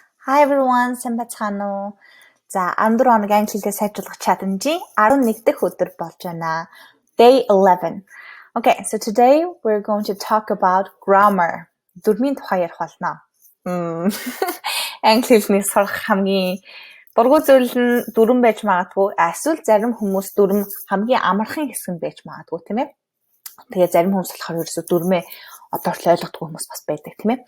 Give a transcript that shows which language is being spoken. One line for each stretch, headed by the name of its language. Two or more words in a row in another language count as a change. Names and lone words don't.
English: Hi everyone,
Mongolian: сайн байцгаана уу? За 14 хоногийн англи хэлээ сайжруулах challenge-ийн 11 дахь өдөр болж байна.
English: Day 11. Okay, so today we're going to talk about grammar.
Mongolian: Дүрмийн тухай ярих болно. Англи хэлний сурах хамгийн дургүй зүйл нь дүрм байж магадгүй. Эсвэл зарим хүмүүс дүрм хамгийн амархан хэсэг нь байж магадгүй, тийм ээ? Тэгээ зарим хүмүүс болохоор ерөөсөө дүрмээ одоорт ойлгохгүй хүмүүс бас байдаг, тийм ээ?